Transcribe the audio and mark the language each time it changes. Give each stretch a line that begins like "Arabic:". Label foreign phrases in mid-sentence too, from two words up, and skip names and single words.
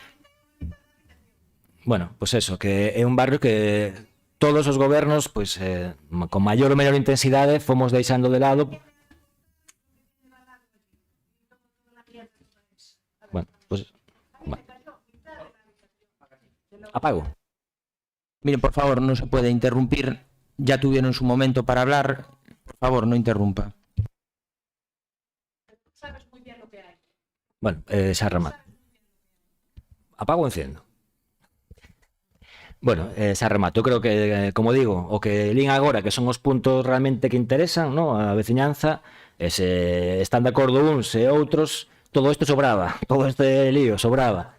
Galician: Bueno, pois eso, que é un barrio que todos os gobernos, pois, con maior ou menor intensidade, fomos deixando de lado.
Spanish: Bueno, pues apago. Miren, por favor, no se puede interrumpir. Ya tuvieron su momento para hablar. Por favor, no interrumpa.
Galician: Bueno, xa remate.
Spanish: Apago o enciendo.
Galician: Bueno, xa remato. Eu creo que, como digo, o que lín agora, que son os puntos realmente que interesan, no, a veciñanza, e se están de acordo uns e outros, todo isto sobraba, todo este lío sobraba.